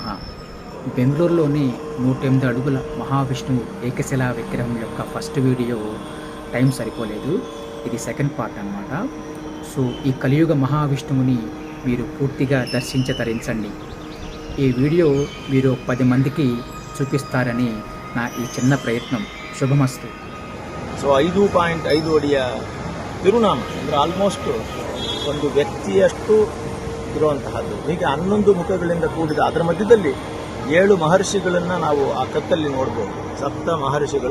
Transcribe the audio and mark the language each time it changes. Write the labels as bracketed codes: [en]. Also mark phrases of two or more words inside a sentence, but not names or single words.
[te] బెంగళూరులోని 108 అడుగుల మహావిష్ణువు ఏకశిలా విగ్రహం యొక్క [en] first video time [te] సరిపోలేదు. ఇది [en] second part [te] అన్నమాట. సో ఈ కలియుగ మహావిష్ణువుని మీరు పూర్తిగా దర్శించతరించండి. ఈ వీడియో మీరు 10 మందికి చూపిస్తారని నా ಈ చిన్న ప్రయత్నం. [kn] ಶುಭಮಸ್ತು. ಸೊ 5.5 ಅಡಿಯ ತಿರುನಾಮ ಅಂದರೆ ಆಲ್ಮೋಸ್ಟ್ ಒಂದು ವ್ಯಕ್ತಿಯಷ್ಟು ಇರುವಂತಹದ್ದು. ಹೀಗೆ 11 ಮುಖಗಳಿಂದ ಕೂಡಿದ ಅದರ ಮಧ್ಯದಲ್ಲಿ 7 ಮಹರ್ಷಿಗಳನ್ನು ನಾವು ಆ ಕತ್ತಲ್ಲಿ ನೋಡ್ಬೋದು. ಸಪ್ತ ಮಹರ್ಷಿಗಳು.